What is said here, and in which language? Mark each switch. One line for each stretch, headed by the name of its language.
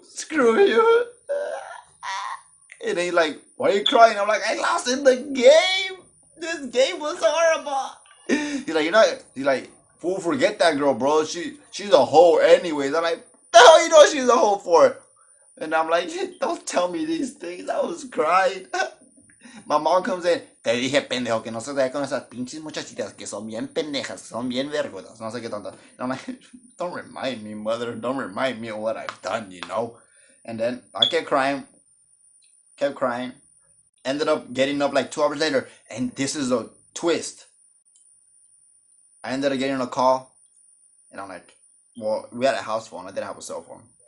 English: Screw you. And he's like, why are you crying? I'm like, I lost in the game. This game was horrible. He's like, he's like, fool, forget that girl, bro. She's a hoe anyways. I'm like, the hell you know she's a hoe for? And I'm like, don't tell me these things. I was crying. My mom comes in,
Spanish: te dije pendejo que no se vea con esas pinches muchachitas que son bien pendejas, son bien vergudas, no sé qué tanto.
English: And I'm like, don't remind me, mother, don't remind me of what I've done, you know? And then I kept crying, ended up getting up like 2 hours later, and this is a twist. I ended up getting a call, and I'm like, well, we had a house phone, I didn't have a cell phone.